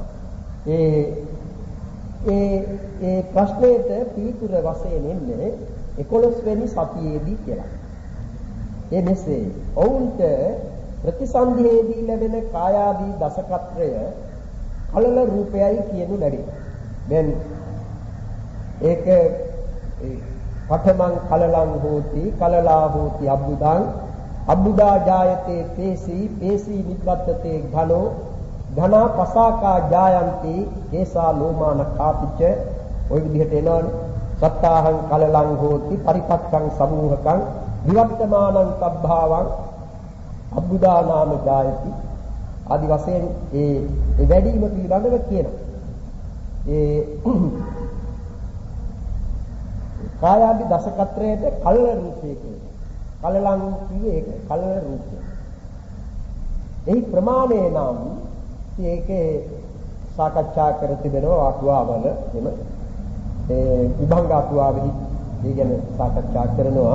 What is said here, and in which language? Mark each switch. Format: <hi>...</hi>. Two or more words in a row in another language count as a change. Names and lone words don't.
<si>ඒ ප්‍රශ්නෙට පිළිතුර වශයෙන් එන්නේ 11 වෙනි සතියේදී කියලා. ඒ මෙසේ ඔවුන්ට ප්‍රතිසන්දියේදී ලැබෙන කායාදී දසකත්‍රය කලල රූපයයි කියනු ලැබේ.</si> <pi>දැන් ඒක පඨමං කලලං හෝති කලලා හෝති අබ්බුදං අබ්බුදා ජායතේ පේසී පේසී නිබ්බත්තේ ඝනෝ ඝනා පසාකා ජායන්ති කේසා ලෝමාන කාපිච</pi> <si>ඔය විදිහට එනවනේ.</si> <pi>සත්තාහං කලලං හෝති පරිපක්ඛං සමූහකං විවර්තමානං තබ්භාවං අබ්බුදා නාම ජායති</pi> <si>ආදි වශයෙන් ඒ වැඩිම පිළිබඳව කියනවා. ඒ කායාදි දසකත්‍රයට කලල රූපය කියනවා. කලලං කියේ ඒක කලල රූපය. එහි ප්‍රමාණය නම් ඒකේ සාකච්ඡා කර තිබෙනවා අටුවාවල එම විභංග අටුවාවෙහි ඒ ගැන සාකච්ඡා කරනවා.</si>